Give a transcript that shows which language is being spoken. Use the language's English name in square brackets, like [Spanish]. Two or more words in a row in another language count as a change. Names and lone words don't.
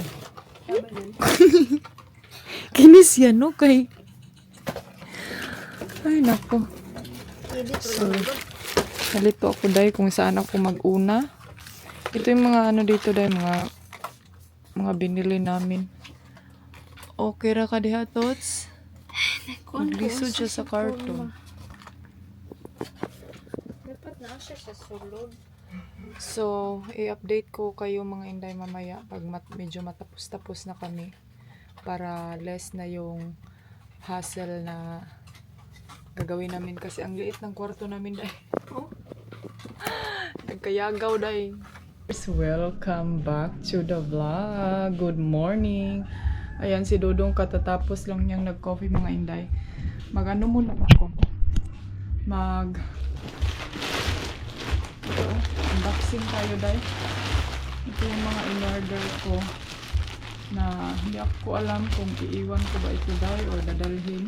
[Filipino] So, Kinis yan, no? Kay... Ay, nako. So, nalito ako, day, kung saan ako mag-una. Ito yung mga ano dito, day, mga binili namin. [Cebuano] Okay ra ka diha, Tots? Naglisod siya sa karton. Dapat na siya sa sulod. [Filipino] So, i-update ko kayo mga inday mamaya pag medyo matapos-tapos na kami para less na yung hassle na gagawin namin kasi ang liit ng kwarto namin day. [Cebuano] Oh. Nagkayagaw day. [English] Welcome back to the vlog. Good morning. [Filipino] Ayan si Dodong katatapos lang niyang nag-coffee mga inday. Mag-ano muna ako. Unboxing tayo day. Ito yung mga in-order ko na hindi ako alam kung iiwan ko ba ito day or dadalhin.